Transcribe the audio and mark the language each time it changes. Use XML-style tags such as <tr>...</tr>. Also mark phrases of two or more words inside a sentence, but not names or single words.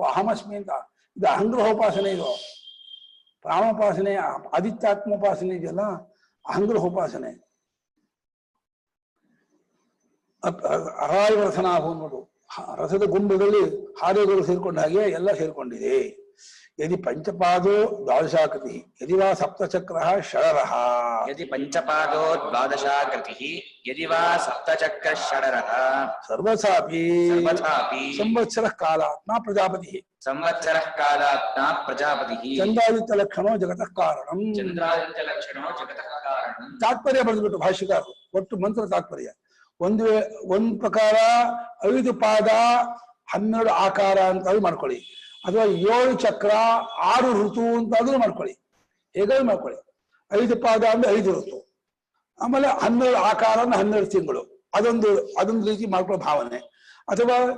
<kn>ಅಹಮಸ್ಮಿ ಅಂತ. ಇದು ಅಹಂಗ್ರಹೋಪಾಸನೆ. ಇದು ಪ್ರಾಣೋಪಾಸನೆ, ಆದಿತ್ಯಾತ್ಮೋಪಾಸನೆ ಇದೆಯಲ್ಲ, ಅಹಂಗ್ರಹೋಪಾಸನೆ.</kn> <sa>ಅರಾಯ ರಥನಾಭ</sa> <kn>ಅನ್ನೋದು ರಥದ ಗುಂಬದಲ್ಲಿ ಹಾರೆಗಳು ಸೇರ್ಕೊಂಡ ಹಾಗೆ ಎಲ್ಲ ಸೇರ್ಕೊಂಡಿದೆ.</kn> <sa>यदि पंचपादो द्वादशाकृति यदि वा सप्तचक्रः षडरः यदि पंचपादो द्वादशाकृतिः यदि वा सप्तचक्रः षडरः सर्वथापि संवत्सरः कालात्मा प्रजापतिः संवत्सरः कालात्मा प्रजापतिः चंद्रादित्य जगतः कारणं चंद्रादित्य लक्षणो जगतः कारणं</sa> <kn>तात्पर्य बರೆದುಬಿಟ್ಟು ಭಾಷ್ಯಕಾರರು ಒಟ್ಟು ಮಂತ್ರ ತಾತ್ಪರ್ಯ ಒಂದು ಪ್ರಕಾರ 5 ಪಾದ 12 ಆಕಾರ ಅಂತ ಮಾಡ್ಕೊಳ್ಳಿ ಅಥವಾ 7 ಚಕ್ರ 6 ಋತು ಅಂತಾದ್ರೂ ಮಾಡ್ಕೊಳ್ಳಿ ಹೇಗಾದ್ರೂ ಮಾಡ್ಕೊಳ್ಳಿ 5 ಪಾದ ಅಂದ್ರೆ 5 ಋತು ಆಮೇಲೆ 12 ಆಕಾರ ಅಂದ್ರೆ 12 ತಿಂಗಳು ಅದೊಂದು ರೀತಿ ಮಾಡ್ಕೊಳ್ಳೋ ಭಾವನೆ ಅಥವಾ</kn>